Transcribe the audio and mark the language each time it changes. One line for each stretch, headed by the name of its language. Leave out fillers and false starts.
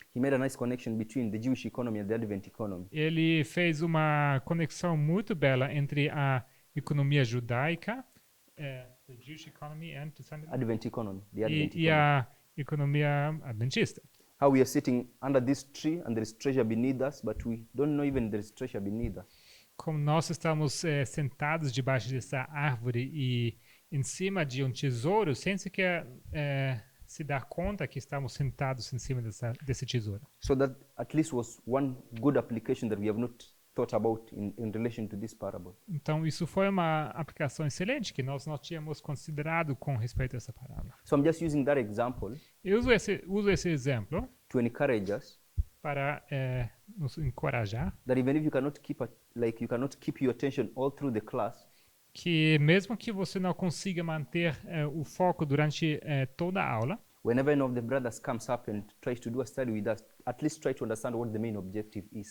English: He made a nice connection between the Jewish economy and the Advent economy.
Portuguese: Ele fez uma conexão muito bela entre a economia judaica,
English: the Jewish economy and Advent economy, the Advent
Portuguese: e
English: economy.
Portuguese: a economia adventista.
English: How we are sitting under this tree and there is treasure beneath us, but we don't know even there is treasure beneath us.
Portuguese: Como nós estamos sentados debaixo dessa árvore e em cima de um tesouro, sem sequer se dar conta que estamos sentados em cima desse tesouro.
English: So that at least was one good application that we have not thought about in relation to this parable.
Portuguese: Então, isso foi uma aplicação excelente que nós não tínhamos considerado com respeito a essa parábola.
English: So I'm just using that example
Portuguese: Eu uso esse exemplo
English: to encourage us
Portuguese: para nos encorajar
English: that even if you cannot you cannot keep your attention all through the class,
Portuguese: que mesmo que você não consiga manter o foco durante toda a aula,
English: whenever one of the brothers comes up and tries to do a study with us, at least try to understand what the main objective is.